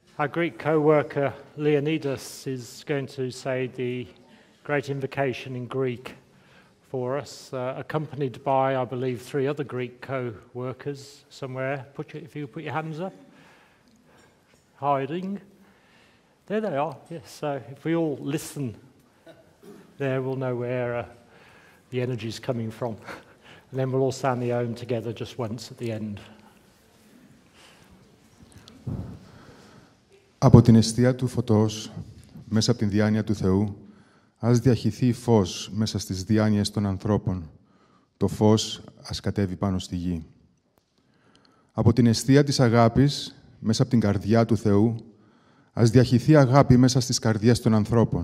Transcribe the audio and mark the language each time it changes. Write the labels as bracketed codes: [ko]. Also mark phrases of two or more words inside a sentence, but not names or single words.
[en] Our Greek co-worker Leonidas is going to say the great invocation in Greek for us, accompanied by, I believe, 3 other Greek co-workers somewhere. If you put your hands up. Hiding. There they are, yes. So if we all listen there, we'll know where the energy is coming from. And then we'll all sound the Om together just once at the end. [el] Από την εστία του φωτός, μέσα από την διάνοια του Θεού, ας διαχυθεί φως μέσα στις διάνοιες των ανθρώπων. Το φως ας κατέβει πάνω στη γη. Από την εστία της αγάπης, μέσα από την καρδιά του Θεού, ας διαχυθεί αγάπη μέσα στις καρδιές των ανθρώπων.